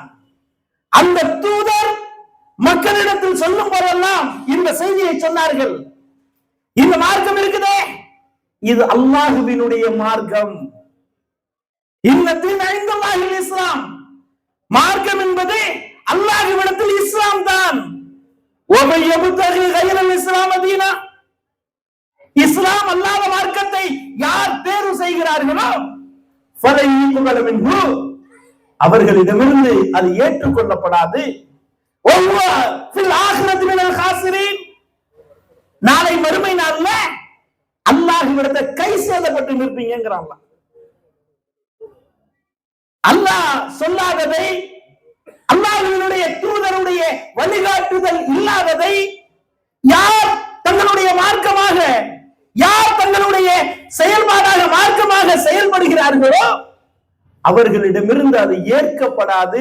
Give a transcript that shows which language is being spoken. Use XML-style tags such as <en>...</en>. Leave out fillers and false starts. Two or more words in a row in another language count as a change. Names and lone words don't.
<ta>அந்த தூதர் மக்களிடத்தில் சொல்லும் போதெல்லாம் இந்த செய்தியை சொன்னார்கள். இந்த மார்க்கம் இருக்குதே, இது அல்லாஹுவினுடைய மார்க்கம்.</ta> <ar>إن الدين عند الله الإسلام,</ar> <ta>மார்க்கம் என்பது அல்லாஹ்விடத்தில் இஸ்லாம் தான்.</ta> <ar>وَمَن يَبْتَغِي غَيْرَ الْإِسْلَامَ دِينًا,</ar> <ta>இஸ்லாம் அல்லாத மார்க்கத்தை யார் தேர்வு செய்கிறார்களோ</ta> <ar>فَلَن يُقْبَلَ مِنْهُ,</ar> <ta>அவர்களிடமிருந்து அது ஏற்றுக்கொள்ளப்படாது.</ta> <ar>وَهُوَ فِي الْآخِرَةِ مِنَ الْخَاسِرِينَ,</ar> <ta>நாளை மறுமை நாள்ல அல்லாஹ்விடத்தை கை சேதப்பட்டு நிற்பீங்கங்கறாங்க. அல்லாஹ் சொல்லாததை, அல்லாஹ்வினுடைய தூதருடைய வழிகாட்டுதல் இல்லாததை யார் தங்களுடைய மார்க்கமாக, யார் தங்களுடைய செயல்பாடாக மார்க்கமாக செயல்படுகிறார்களோ அவர்களிடமிருந்து அது ஏற்கப்படாது.</ta>